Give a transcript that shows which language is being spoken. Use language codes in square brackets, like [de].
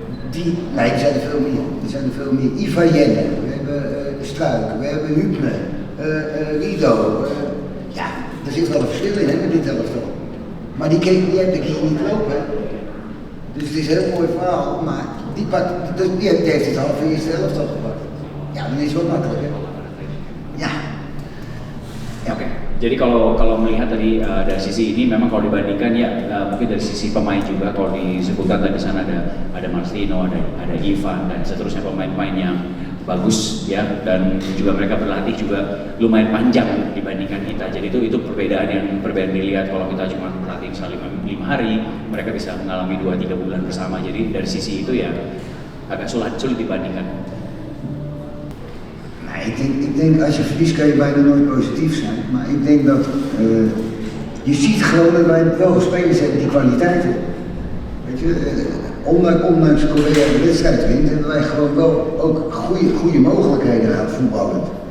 [nl] Die zijn er veel meer. Iva Jenne, we hebben Struik, we hebben Hübner, Guido. Ja, er zit wel een verschil in hè, met dit elftal. Maar die heb ik hier niet lopen. Dus het is een heel mooi verhaal, maar die heeft het halve eerste elftal gepakt. Ja, dan is het wel makkelijk hè. Ja. Oke. [id] Jadi kalau melihat tadi dari sisi ini memang kalau dibandingkan ya mungkin dari sisi pemain juga kalau disebutkan tadi sana ada Marcelino, ada Ivan dan seterusnya pemain-pemain yang bagus ya, dan juga mereka berlatih juga lumayan panjang dibandingkan kita. Jadi itu perbedaan dilihat. Kalau kita cuma berlatih misalnya 5 hari, mereka bisa mengalami 2-3 bulan bersama. Jadi dari sisi itu ya agak sulit dibandingkan. [nl] Nou ik denk als je verliest kan je bijna nooit positief zijn. Maar ik denk dat je ziet gewoon dat wij wel spelers hebben die kwaliteiten. Weet je, ondanks Korea de wedstrijd wint, hebben wij gewoon wel ook goede mogelijkheden gehad voetballen.